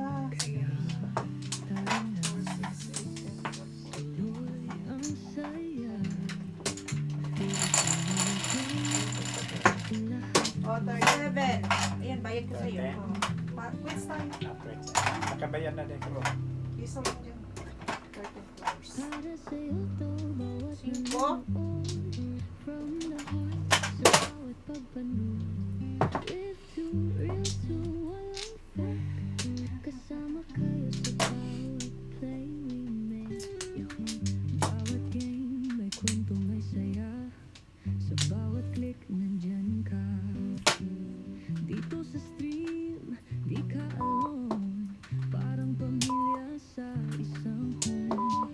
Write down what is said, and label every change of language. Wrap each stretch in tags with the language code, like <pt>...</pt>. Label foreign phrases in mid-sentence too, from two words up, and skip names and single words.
<tl>O, 37. Ayan, bayad ko sa'yo. Okay. Quits tayo. Nakabayan na din ko. Isa lang dyan. 30 flowers. Para sa'yo to bawat 5.</tl> <en>from the heart</en> <tl>sa bawat pagpanood. Live to, real to, walang fake. Kasama kayo sa bawat</tl> <en>play we make.</en> <tl>Bawat game may kwento, may saya. Sa bawat click nandyan ka. Dito sa stream, di ka alone. Parang pamilya sa isang home.</tl>